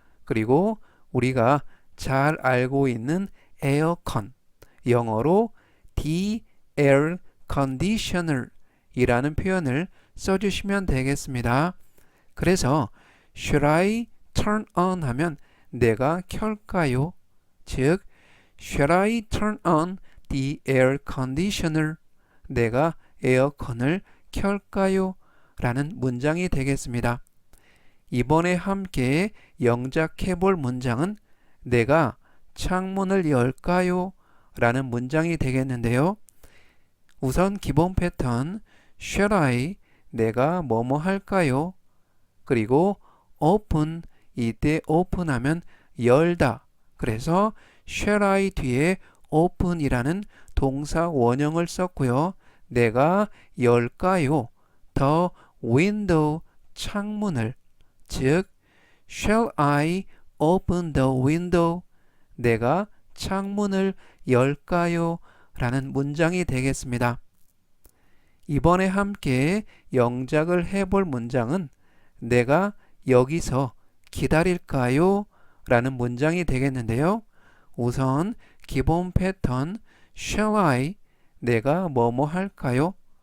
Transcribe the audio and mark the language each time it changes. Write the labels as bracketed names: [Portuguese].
[Korean] 그리고 우리가 잘 알고 있는 에어컨 영어로 [English] the air conditioner [Korean] 이라는 표현을 써주시면 되겠습니다. 그래서 [English] should I turn on [Korean] 하면 내가 켤까요? 즉 [English] should I turn on the air conditioner [Korean] 내가 에어컨을 켤까요? 라는 문장이 되겠습니다. 이번에 함께 영작해 볼 문장은 내가 창문을 열까요? 라는 문장이 되겠는데요. 우선 기본 패턴 [English] shall I [Korean] 내가 뭐뭐 할까요? 그리고 open 이때 open 하면 열다 그래서 [English] shall I [Korean] 뒤에 open 이라는 동사 원형을 썼고요. 내가 열까요? [English] the window [Korean] 창문을 즉 [English] shall I open the window [Korean] 내가 창문을 열까요? 라는 문장이 되겠습니다. 이번에 함께 영작을 해볼 문장은 내가 여기서 기다릴까요? 라는 문장이 되겠는데요. 우선 기본 패턴 [English] shall I [Korean] 내가 뭐뭐 할까요?